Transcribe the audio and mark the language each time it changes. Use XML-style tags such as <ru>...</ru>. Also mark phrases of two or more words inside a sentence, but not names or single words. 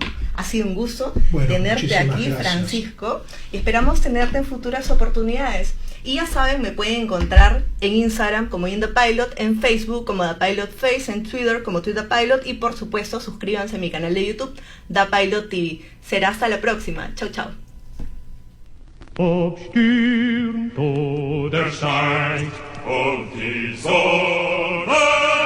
<es>Ha sido un gusto tenerte aquí, gracias, Francisco, y esperamos tenerte en futuras oportunidades. Y ya saben, me pueden encontrar en Instagram como In The Pilot, en Facebook como The Pilot Face, en Twitter como Twitter Pilot, y por supuesto suscríbanse a mi canal de YouTube, The Pilot TV. Será hasta la próxima. Chau, chau.</es> <de>Obstürmt oder steigt, und die Sonne</de>